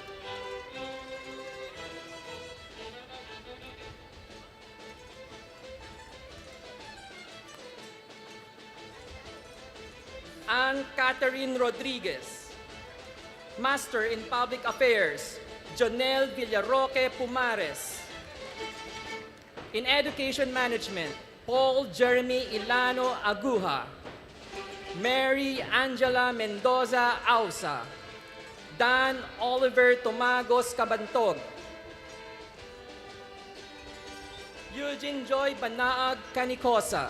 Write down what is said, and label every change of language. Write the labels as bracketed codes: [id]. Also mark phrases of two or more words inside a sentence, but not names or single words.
[en] Ann Catherine Rodriguez. Master in Public Affairs, Jonel Villarroque Pumares. In Education Management, Paul Jeremy Ilano Aguja. Mary Angela Mendoza Ausa. Dan Oliver Tomagos Cabantog. Eugene Joy Banaag Canicosa.